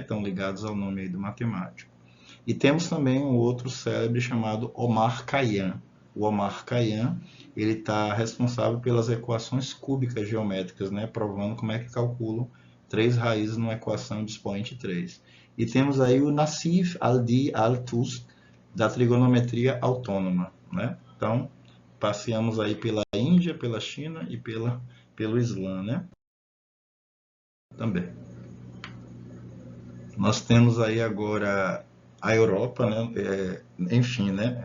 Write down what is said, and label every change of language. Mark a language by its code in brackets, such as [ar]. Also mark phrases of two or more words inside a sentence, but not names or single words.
[pt] Estão ligados ao nome aí do matemático. E temos também um outro célebre chamado Omar Khayyam. O Omar Khayyam, ele está responsável pelas equações cúbicas geométricas, né? Provando como é que calculam 3 raízes numa equação de expoente 3. E temos aí o Nassif al-Din al-Tust, da trigonometria autônoma, né? Então, passeamos aí pela Índia, pela China e pelo Islã, né? Também. Nós temos aí agora a Europa, né? Enfim, né?